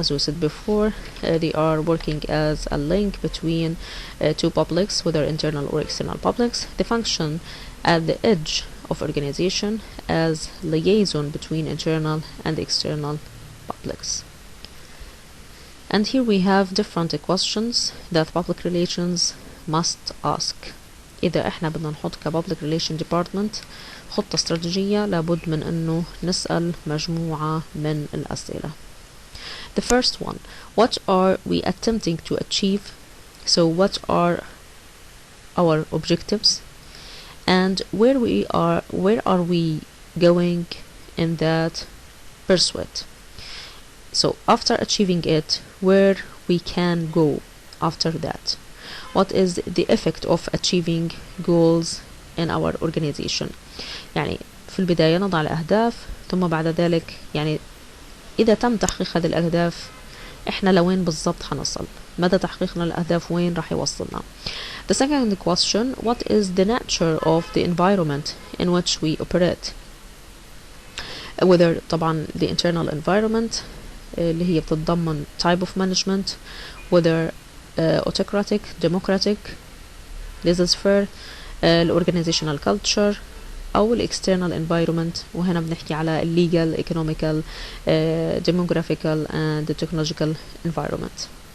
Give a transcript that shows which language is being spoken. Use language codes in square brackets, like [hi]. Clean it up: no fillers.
[en] As we said before, they are working as a link between two publics, whether internal or external publics. They function at the edge of organization as liaison between internal and external publics. And here we have different questions that public relations must ask. [ar] إذا إحنا بدنا نحط كبابليك ريليشن ديبارتمنت خطة استراتيجية لابد من إنه نسأل مجموعة من الأسئلة. [en] The first one, what are we attempting to achieve? So what are our objectives? And where are we going in that pursuit? So after achieving it, where we can go after that? What is the effect of achieving goals in our organization? [ar] يعني في البداية نضع الأهداف، ثم بعد ذلك يعني إذا تم تحقيق هذه الأهداف إحنا لوين بالضبط حنصل؟ مدى تحقيقنا الأهداف وين راح يوصلنا؟ [en] The second question, what is the nature of the environment in which we operate? Whether طبعا the internal environment [ar] اللي هي بتتضمن [en] type of management, whether autocratic, democratic, laissez-faire, organizational culture أو external environment، [ar] وهنا بنحكي على [en] legal, economical, demographical and technological environment.